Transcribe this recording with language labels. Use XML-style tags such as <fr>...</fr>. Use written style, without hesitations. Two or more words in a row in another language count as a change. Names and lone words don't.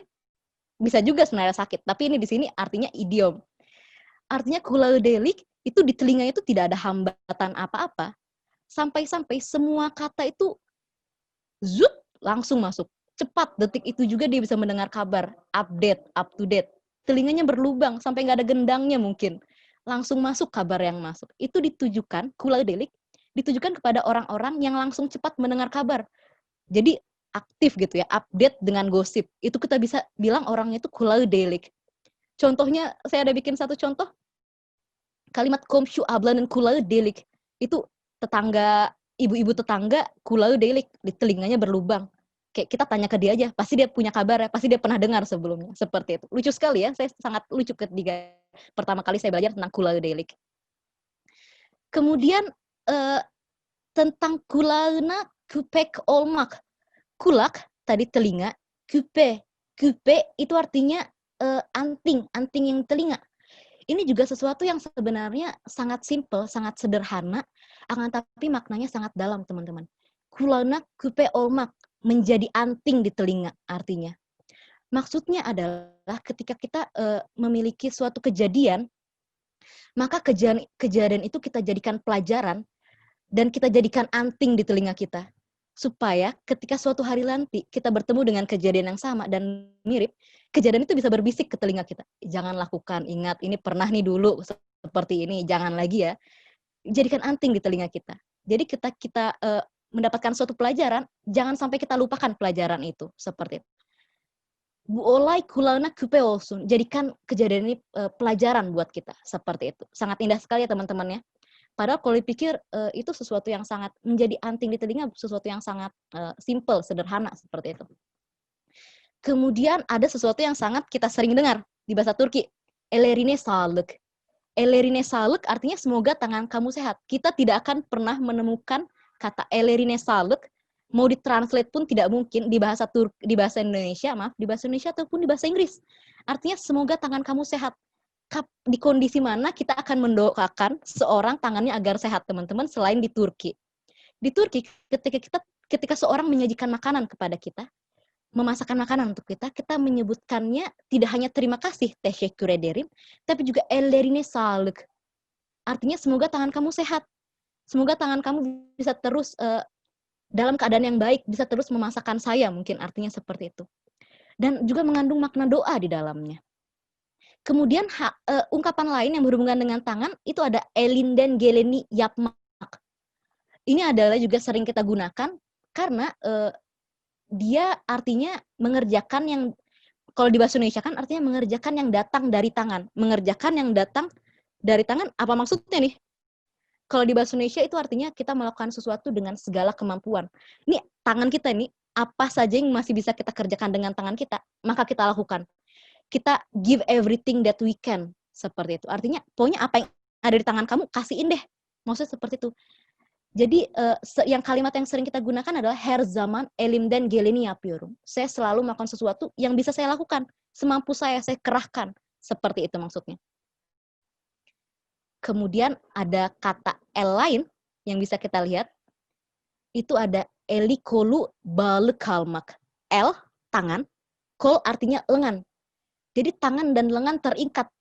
<id>Bisa juga sebenarnya sakit. Tapi ini di sini artinya idiom. Artinya</id> <tr>kulağı delik</tr> <id>itu di telinga itu tidak ada hambatan apa-apa. Sampai-sampai semua kata itu zut langsung masuk. Cepat detik itu juga dia bisa mendengar kabar. Update,</id> <en>up to date.</en> <id>Telinganya berlubang sampai nggak ada gendangnya mungkin. Langsung masuk kabar yang masuk. Itu ditujukan,</id> <tr>kulağı delik,</tr> <id>ditujukan kepada orang-orang yang langsung cepat mendengar kabar. Jadi aktif gitu ya, update dengan gosip. Itu kita bisa bilang orangnya itu</id> <tr>kulağı delik.</tr> <id>Contohnya, saya ada bikin satu contoh.</id> <tr>Kalimat komşu ablanın kulağı delik.</tr> <id>Itu tetangga, ibu-ibu tetangga</id> <tr>kulağı delik.</tr> <id>Di telinganya berlubang. Kayak kita tanya ke dia aja, pasti dia punya kabar ya, pasti dia pernah dengar sebelumnya. Seperti itu. Lucu sekali ya, saya sangat lucu ketika pertama kali saya belajar tentang</id> <tr>kulağı delik.</tr> <id>Kemudian tentang</id> <tr>kulağına küpek olmak.</tr> <id>Kulak tadi telinga, küpe itu artinya anting yang telinga. Ini juga sesuatu yang sebenarnya sangat simple, sangat sederhana, akan tapi maknanya sangat dalam teman-teman.</id> <tr>Kulağına küpe olmak,</tr> <id>menjadi anting di telinga artinya. Maksudnya adalah ketika kita memiliki suatu kejadian, maka kejadian itu kita jadikan pelajaran dan kita jadikan anting di telinga kita. Supaya ketika suatu hari nanti kita bertemu dengan kejadian yang sama dan mirip, kejadian itu bisa berbisik ke telinga kita. Jangan lakukan, ingat ini pernah nih dulu seperti ini, jangan lagi ya. Jadikan anting di telinga kita. Jadi kita mendapatkan suatu pelajaran, jangan sampai kita lupakan pelajaran itu. Seperti itu.</id> <tr>Bu olay kulağına küpe olsun.</tr> <id>Jadikan kejadian ini pelajaran buat kita. Seperti itu. Sangat indah sekali ya teman-teman ya. Padahal kalau dipikir itu sesuatu yang sangat menjadi anting di telinga, sesuatu yang sangat simple, sederhana seperti itu. Kemudian ada sesuatu yang sangat kita sering dengar di bahasa Turki,</id> <tr>ellerine sağlık. Ellerine sağlık</tr> <id>artinya semoga tangan kamu sehat. Kita tidak akan pernah menemukan kata</id> <tr>ellerine sağlık,</tr> <id>mau ditranslate pun tidak mungkin di bahasa di bahasa Indonesia, di bahasa Indonesia ataupun di bahasa Inggris. Artinya semoga tangan kamu sehat. Di kondisi mana kita akan mendoakan seorang tangannya agar sehat, teman-teman, selain di Turki. Di Turki, ketika seorang menyajikan makanan kepada kita, memasakkan makanan untuk kita menyebutkannya tidak hanya terima kasih,</id> <tr>teşekkür ederim,</tr> <id>tapi juga</id> <tr>ellerine sağlık.</tr> <id>Artinya semoga tangan kamu sehat. Semoga tangan kamu bisa terus dalam keadaan yang baik, bisa terus memasakkan saya, mungkin artinya seperti itu. Dan juga mengandung makna doa di dalamnya. Kemudian ungkapan lain yang berhubungan dengan tangan itu ada</id> <tr>elinden geleni yapmak.</tr> <id>Ini adalah juga sering kita gunakan karena dia artinya mengerjakan yang, kalau di bahasa Indonesia kan artinya mengerjakan yang datang dari tangan. Mengerjakan yang datang dari tangan, apa maksudnya nih? Kalau di bahasa Indonesia itu artinya kita melakukan sesuatu dengan segala kemampuan. Ini tangan kita ini, apa saja yang masih bisa kita kerjakan dengan tangan kita, maka kita lakukan.</id> <en>Kita give everything that we can.</en> <id>Seperti itu. Artinya, pokoknya apa yang ada di tangan kamu, kasihin deh. Maksudnya seperti itu. Jadi, yang kalimat yang sering kita gunakan adalah</id> <tr>her zaman elimden geleni yapıyorum.</tr> <id>Saya selalu melakukan sesuatu yang bisa saya lakukan. semampu saya kerahkan. Seperti itu maksudnya. Kemudian ada kata L lain yang bisa kita lihat, itu ada</id> <tr>elikolu balekalmak.</tr> <id>L, tangan, kol artinya lengan. Jadi tangan dan lengan terikat.</id>